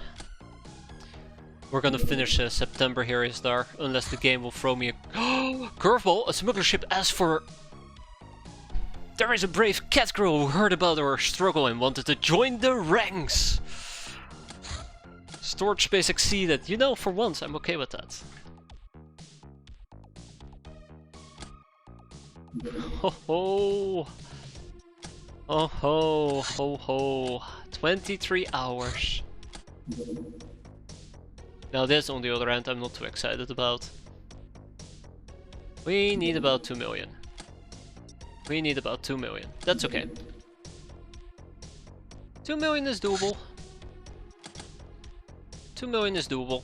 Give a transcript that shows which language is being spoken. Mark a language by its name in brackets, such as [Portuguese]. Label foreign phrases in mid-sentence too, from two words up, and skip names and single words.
[English] We're gonna finish September here, Isdar, unless the game will throw me a curveball. A smuggler ship asks for... There is a brave cat girl who heard about our struggle and wanted to join the ranks. Storage space exceeded. You know, for once, I'm okay with that. Ho ho! Oh ho, ho ho. 23 hours. Now this, on the other hand, I'm not too excited about. We need about 2 million. We need about 2 million. That's okay. 2 million is doable. 2 million is doable.